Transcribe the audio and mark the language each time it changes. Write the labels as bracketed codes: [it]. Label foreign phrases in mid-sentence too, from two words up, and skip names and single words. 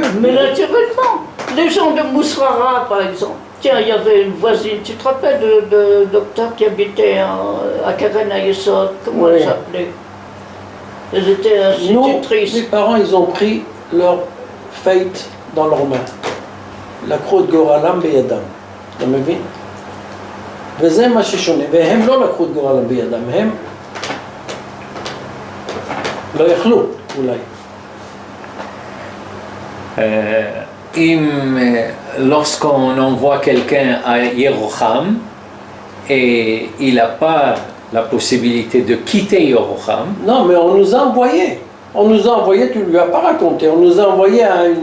[fr] Mais naturellement, les gens de Mousrara, par exemple. Tiens, il y avait une voisine, tu te rappelles de docteur qui habitait à Karen Ayesod, comment Oui. elle s'appelait? Elles étaient Non, institutrices. mes parents, ils ont pris leur fate dans leurs mains. La croix de [he] גורלם בידם. אתה מבין? וזה מה ששונה, והם לא לקחו את גורלם בידם, הם לא יכלו אולי. [fr] Lorsqu'on envoie quelqu'un à Yeroham et il n'a pas la possibilité de quitter Yeroham. Non, mais on nous a envoyé. On nous a envoyé, tu ne lui as pas raconté, on nous a envoyé à une...